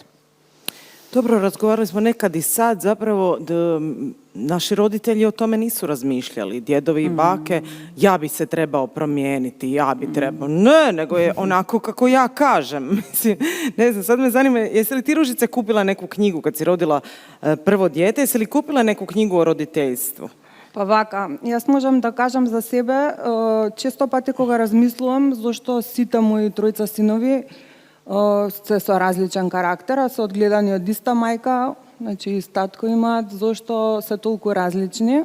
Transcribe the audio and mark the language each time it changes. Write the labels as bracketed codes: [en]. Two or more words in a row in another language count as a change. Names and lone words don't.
[hr] Dobro, razgovarali smo nekad i sad, zapravo naši roditelji o tome nisu razmišljali, djedovi i bake, ja bi se trebao promijeniti, ja bi trebao, ne, nego je onako kako ja kažem. Mislim, ne znam, sad me zanima, jesi li ti, Ružice, kupila neku knjigu kad si rodila prvo dijete, jesi li kupila neku knjigu o roditeljstvu? [mk] Pa вака, јас можам да кажам за себе, често пати кога размислувам зашто сите мои тројца синови се со различен карактер, а се одгледани од иста мајка, значи и татко имаат, зашто се толку различни.